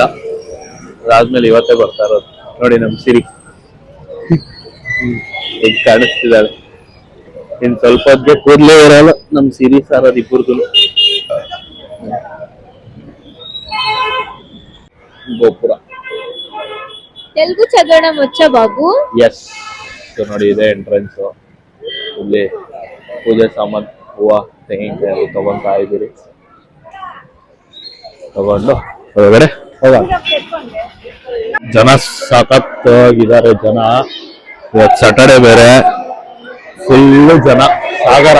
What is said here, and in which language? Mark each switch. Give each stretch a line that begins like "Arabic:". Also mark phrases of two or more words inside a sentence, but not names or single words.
Kannada: ಅದಾದ್ಮೇಲೆ ಇವತ್ತೇ ಬರ್ತಾ ಇರೋದು. ನೋಡಿ ನಮ್ ಸಿರಿ ಈಗ ಕಾಣಿಸ್ತಿದ್ದಾಳೆ. ಇನ್ ಸ್ವಲ್ಪ ಹೊತ್ತಿಗೆ ಕೂದಲೇ ಇರಲ್ಲ ನಮ್ ಸಿರಿ ಸಾರದ್ ಇಬ್ಬರದು. ಗೋಪುರ.
Telugu: తెలుగు చదవడం వచ్చా బాబు?
Kannada: ಎಸ್. ನೋಡಿ ಇದೆ ಎಂಟ್ರೆನ್ಸ್. ಇಲ್ಲಿ ಪೂಜೆ ಸಾಮಾನ್, ಹೂವ, ತೆಂಗಿನಕಾಯಿ ತಗೊಂತಾ ಇದ್ದೀರಿ. ತಗೊಂಡು ಹೊರಗಡೆ ಹೋಗೋಣ. ಜನ ಸಖತ್ತಾಗಿದ್ದಾರೆ. ಜನ ಇವತ್ತು ಸ್ಯಾಟರ್ಡೆ ಬೇರೆ, ಫುಲ್ಲು ಜನ, ಸಾಗರ.